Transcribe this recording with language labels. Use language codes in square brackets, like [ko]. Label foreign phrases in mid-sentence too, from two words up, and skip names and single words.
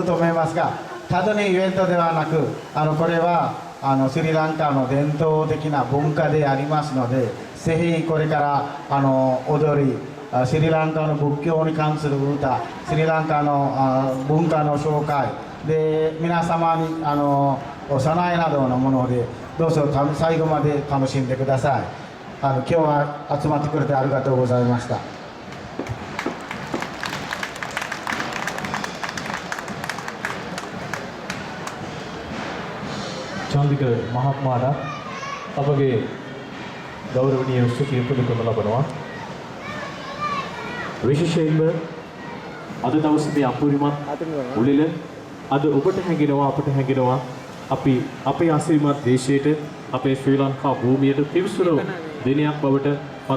[ja] と思いますがただにイベントではなくこれはスリランカの伝統的な文化でありますのでぜひこれから踊りスリランカの仏教に関する歌スリランカの文化の紹介で皆様にお供えなどのものでどうぞ最後まで楽しんでください今日は集まってくれてありがとうございました [si] චන්දික මහත්මයාට අපගේ ගෞරවනීය ස්තුතිය පුදකරන ලබනවා විශේෂයෙන්ම අද දවසේ මේ අපූර්වමත් උළෙල අද ඔබට හැඟෙනවා අපට හැඟෙනවා අපි අපේ ආශිර්වාද දේශයට අපේ ශ්‍රී ලංකා භූමියට පිවිසුණු දිනයක් බවට